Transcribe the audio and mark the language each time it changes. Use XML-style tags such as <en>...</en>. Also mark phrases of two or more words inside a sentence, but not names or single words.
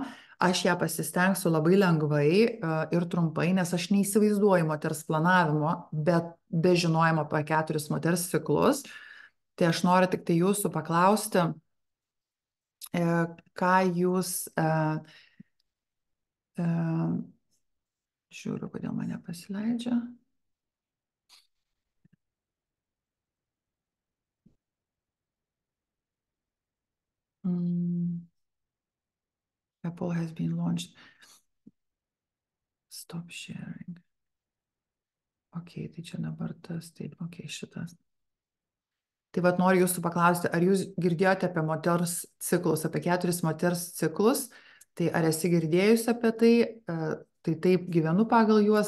<lt>Aš ją pasistengsiu labai lengvai ir trumpai, nes aš neįsivaizduoju moters planavimo, bet be žinojimo apie 4 moters ciklus. Tai aš noriu tik tai jūsų paklausti, ką jūs... Žiūriu, kodėl mane pasileidžia.</lt> <en>Apple has been launched. Stop sharing.</en> <lt>Ok, tai čia dabar tas, taip, ok, šitas. Tai vat noriu jūsų paklausti, ar jūs girdėjote apie moters ciklus, apie 4 moters ciklus? Tai ar esi girdėjusi apie tai? Tai taip gyvenu pagal juos?</lt>